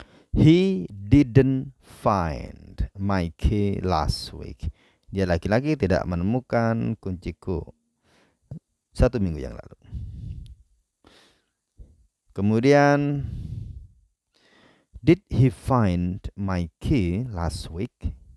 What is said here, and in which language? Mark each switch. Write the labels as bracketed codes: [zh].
[en] He didn't find my key last week. [id] Dia laki-laki tidak menemukan kunciku 1 minggu yang lalu. Kemudian, [en] did he find my key last week?